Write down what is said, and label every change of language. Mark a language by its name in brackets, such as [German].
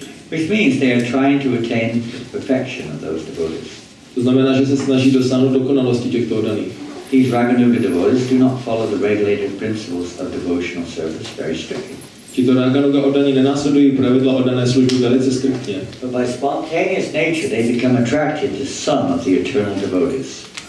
[English] Which means they are trying to attain the perfection of those devotees. [Czech] To znamená, že se snaží dosáhnout dokonalosti těchto oddaných. [English] These Raganuga devotees do not follow the regulated principles of devotional service very strictly. [Czech] Tito Raganuga oddaní nenásledují pravidla oddané služby velice striktně. [English] But by spontaneous nature they become attracted to some of the eternal devotees.